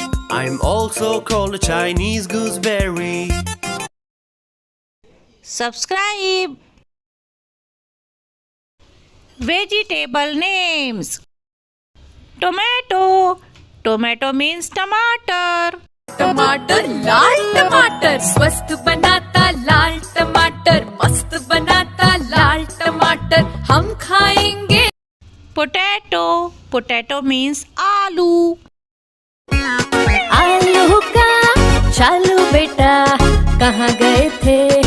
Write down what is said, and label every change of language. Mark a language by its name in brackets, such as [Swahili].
[English] I'm also called a Chinese gooseberry. Subscribe. Vegetable names. Tomato. Tomato means टमाटर. [Hindi] टमाटर लाल टमाटर स्वस्थ बनाता लाल टमाटर मस्त बनाता लाल टमाटर हम खाएंगे. [English] Potato. Potato means आलू. [Hindi] आलू का चालू बेटा कहाँ गए थे